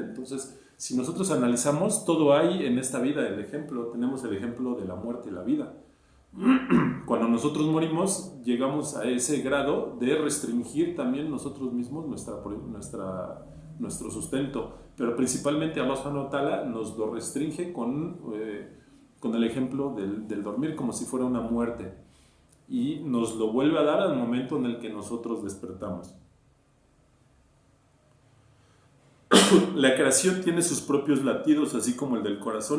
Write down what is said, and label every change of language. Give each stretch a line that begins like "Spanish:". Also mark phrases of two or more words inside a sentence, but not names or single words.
Spanish: Entonces, si nosotros analizamos, todo hay en esta vida el ejemplo. Tenemos el ejemplo de la muerte y la vida. Cuando nosotros morimos, llegamos a ese grado de restringir también nosotros mismos nuestro sustento. Pero principalmente Allah
Arabic: سبحانه وتعالى
Spanish: nos lo restringe con el ejemplo del dormir, como si fuera una muerte. Y nos lo vuelve a dar al momento en el que nosotros despertamos. La creación tiene sus propios latidos, así como el del corazón.